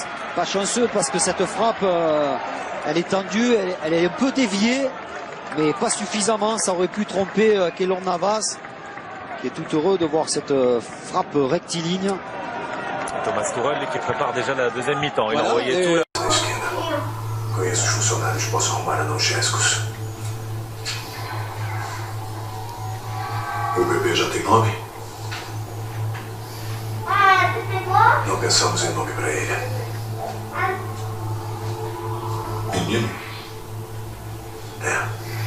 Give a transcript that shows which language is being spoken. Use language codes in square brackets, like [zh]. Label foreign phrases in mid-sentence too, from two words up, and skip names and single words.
[fr] Pas chanceux parce que cette frappe, elle est tendue, elle est un peu déviée, mais pas suffisamment. Ça aurait pu tromper Keylor Navas, qui est tout heureux de voir cette frappe rectiligne. Thomas Tuchel qui prépare déjà la deuxième mi-temps. Il a envoyé tout. [pt] Conheço os funcionários, posso arrumar a não Chescos. O bebê já tem nome? Não pensamos em nome para ele. Menino? É.